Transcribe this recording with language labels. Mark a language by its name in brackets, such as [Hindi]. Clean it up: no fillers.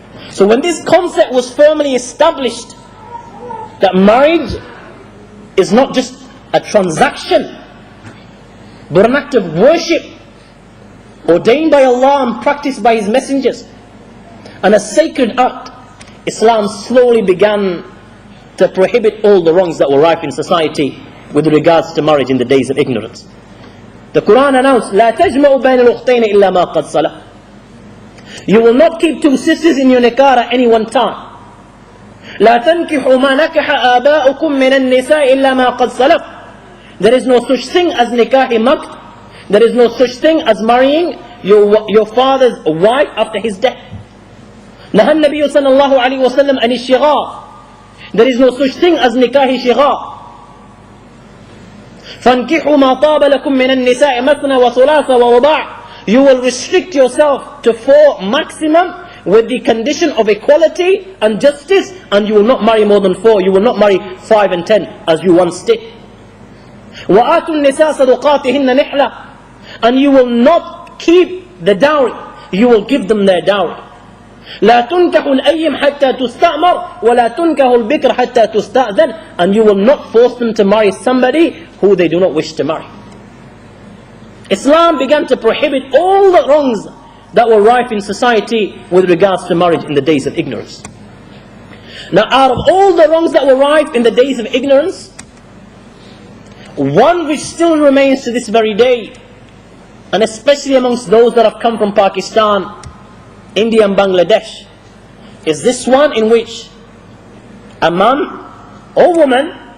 [English] So when this concept was firmly established, that marriage is not just a transaction, but an act of worship ordained by Allah and practiced by His messengers, and a sacred act, Islam slowly began to prohibit all the wrongs that were rife in society with regards to marriage in the days of ignorance. [Arabic] The Quran announced, لا تجمعوا بين الأختين إلا ما قد صلح. [English] You will not keep two sisters in your nikah at any one time. [Arabic] لا تنكحوا ما نكح آباؤكم من النساء إلا ما قد صلح. [English] There is no such thing as nikah makt. There is no such thing as marrying your father's wife after his death. [Arabic] نهى النبي صلى الله عليه وسلم عن الشغار. [English] There is no such thing as nikah shighar. [Arabic] فَانْكِحُوا مَا طَابَ لَكُم مِّنَ النِّسَاءِ مَثْنَى وَثُلَاثَ وَرُبَاعَ. [English] You will restrict yourself to 4 maximum with the condition of equality and justice, and you will not marry more than 4. You will not marry 5 and 10 as you once did. [Arabic] وَآتُوا النِّسَاءَ صَدُقَاتِهِنَّ نِحْلَةً. [English] And you will not keep the dowry. You will give them their dowry. [Arabic] لا تنكح الأيم حتى تستأمر ولا تنكح البكر حتى تستأذن. [English] And you will not force them to marry somebody who they do not wish to marry. Islam began to prohibit all the wrongs that were rife in society with regards to marriage in the days of ignorance. Now, out of all the wrongs that were rife in the days of ignorance, one which still remains to this very day, and especially amongst those that have come from Pakistan, India and Bangladesh, is this one in which a man or woman